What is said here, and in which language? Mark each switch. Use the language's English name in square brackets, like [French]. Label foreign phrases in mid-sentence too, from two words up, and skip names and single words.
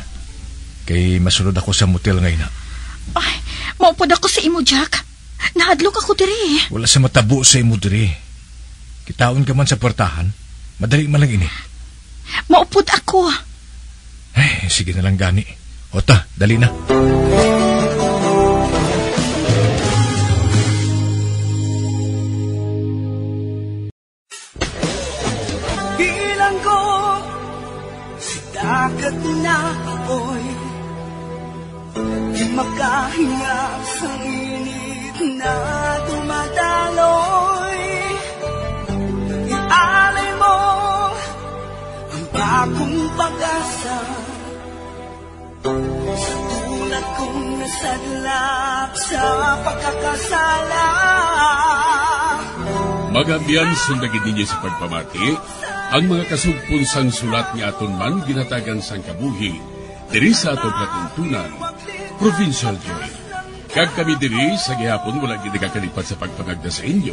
[Hiligaynon] Kay masunod ako sa motel ngayon, ha? Ay, maupod ako sa imo, Jack. Nahadlok ako diri. Wala sa matabo sa imo diri. Kitaon ka man sa portahan. Madali man lang ini. Maupod ako. Ay, sige na lang gani. Ota, dali na. [Filipino] Dagat na apoy, di makahinga sa init na dumadaloy. Ialay mo ang bagong pag-asa sa tulad kong nasadlak sa pagkakasala. [Hiligaynon] Magabiyan sundagin ninyo sa pagpamati ang mga kasugpon sang sulat ni aton man ginatagan sang kabuhi diri sa aton katuntunan, Provincial Joy. Kag kami diri sa gihapon wala gid nakakalipat sa pagpangagda sa inyo.